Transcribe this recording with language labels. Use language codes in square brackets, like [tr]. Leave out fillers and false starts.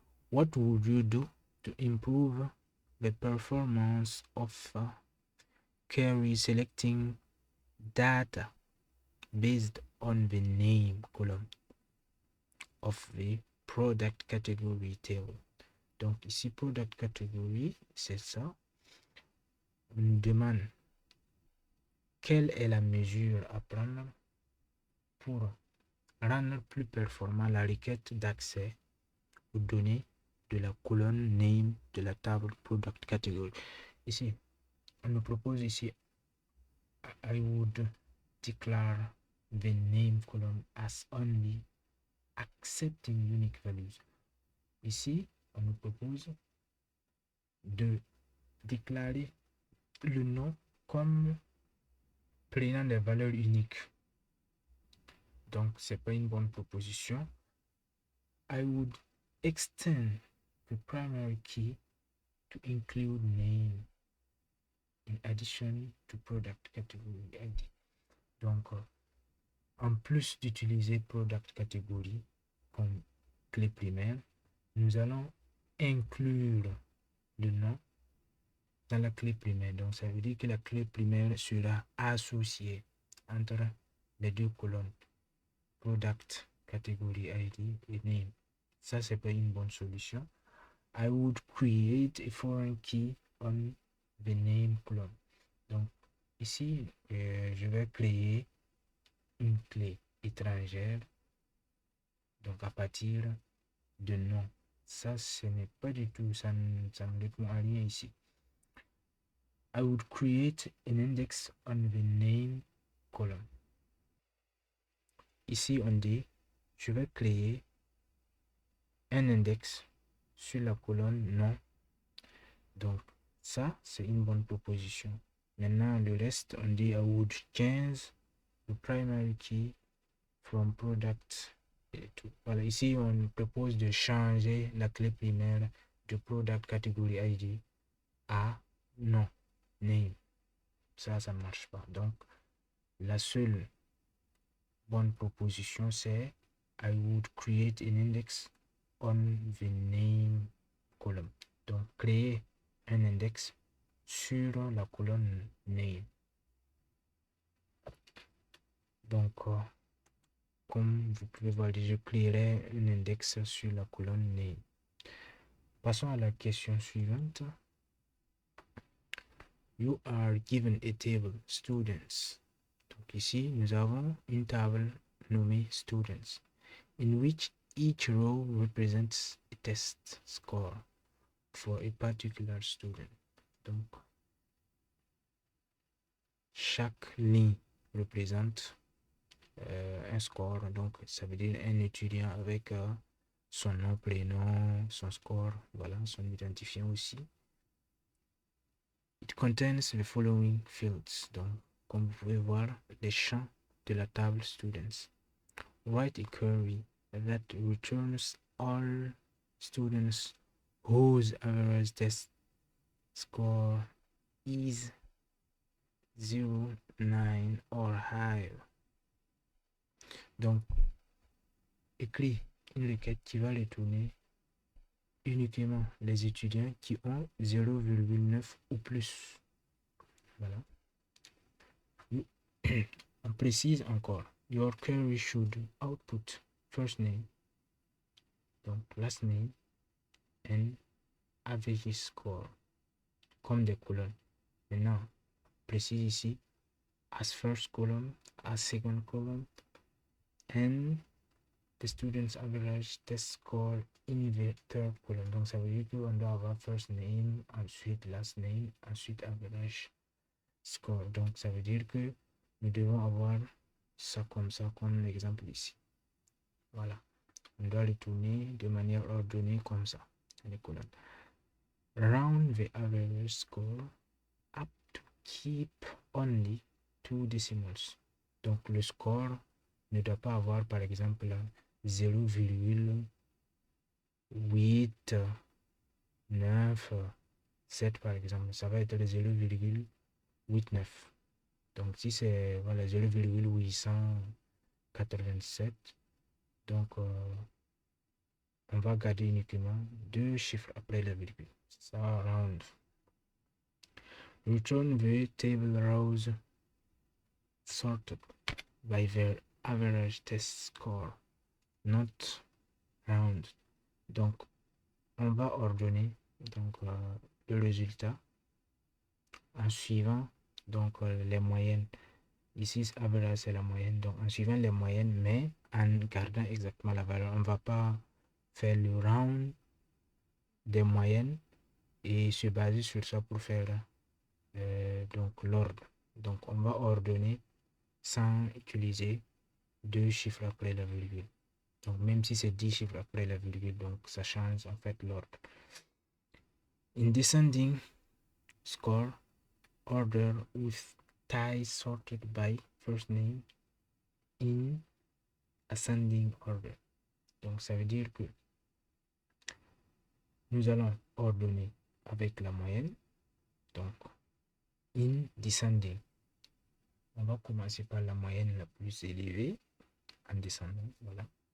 [en] What would you do to improve the performance of query selecting data based on the name column of the product category table? [fr] Donc ici, product category, c'est ça. on nous demande quelle est la mesure à prendre pour rendre plus performant la requête d'accès aux données de la colonne name de la table product category. Ici, on nous propose ici [en] I would declare the name column as only accepting unique values. [fr] Ici, on nous propose de déclarer le nom comme prenant des valeurs uniques. Donc, c'est pas une bonne proposition. [en] I would extend the primary key to include name in addition to product category ID. [fr] Donc, en plus d'utiliser product category comme clé primaire, nous allons inclure le nom dans la clé primaire. Donc, ça veut dire que la clé primaire sera associée entre les deux colonnes, product category ID et name. Ça, c'est pas une bonne solution. [en] I would create a foreign key on the name column. [fr] Donc, ici, je vais créer une clé étrangère, donc à partir de nom. Ça, ce n'est pas du tout, ça ne répond à rien ici. [en] I would create an index on the name column. [fr] Ici, on dit, je vais créer un index sur la colonne nom. Donc, ça, c'est une bonne proposition. Maintenant, le reste, on dit [en] I would change the primary key from product to. [fr] Voilà, ici, on propose de changer la clé primaire de product category ID à nom, name. Ça ne marche pas. Donc, la seule bonne proposition, c'est [en] I would create an index on the name column. [fr] Donc, créer un index sur la colonne name. Donc, comme vous pouvez voir, je créerai un index sur la colonne name. Passons à la question suivante. [en] You are given a table, students. [fr] Donc ici, nous avons une table nommée [en] students, in which each row represents a test score for a particular student. [fr] Donc, chaque ligne représente un score. Donc, ça veut dire un étudiant avec son nom, prénom, son score, voilà, son identifiant aussi. [en] It contains the following fields. [fr] Donc, comme vous pouvez voir, les champs de la table students. [en] Write a query that returns all students whose average test score is 0, 9 or higher. [fr] Donc, écris une requête qui va retourner uniquement les étudiants qui ont 0,9 ou plus. Voilà. On précise encore. [en] Your query should output first name, donc last name, and average score, [fr] comme des colonnes. Maintenant, précise ici, [en] as first column, as second column, and the student's average test score in the third column. [fr] Donc, ça veut dire qu'on doit avoir first name, ensuite last name, ensuite average score. Donc, ça veut dire que nous devons avoir ça, comme l'exemple ici. Voilà. On doit les tourner de manière ordonnée comme ça. Les colonnes. [en] Round the average score up to keep only 2 decimals. [fr] Donc, le score ne doit pas avoir, par exemple, 0,897 par exemple. Ça va être 0,89. Donc, si c'est voilà, 0,887, donc on va garder uniquement 2 chiffres après la virgule. Ça round. [en] Return the table rows sorted by their average test score, not round. [fr] Donc, on va ordonner donc, le résultat en suivant donc les moyennes. Ici, average, c'est la moyenne. Donc, en suivant les moyennes, mais en gardant exactement la valeur. On ne va pas faire le round des moyennes et se baser sur ça pour faire donc l'ordre. Donc, on va ordonner sans utiliser deux chiffres après la virgule. Donc, même si c'est 10 chiffres après la virgule, donc ça change en fait l'ordre. [en] In descending score, order with ties sorted by first name in ascending order. [fr] Donc, ça veut dire que nous allons ordonner avec la moyenne. Donc, [en] in descending. [fr] On va commencer par la moyenne la plus élevée en descendant. Voilà.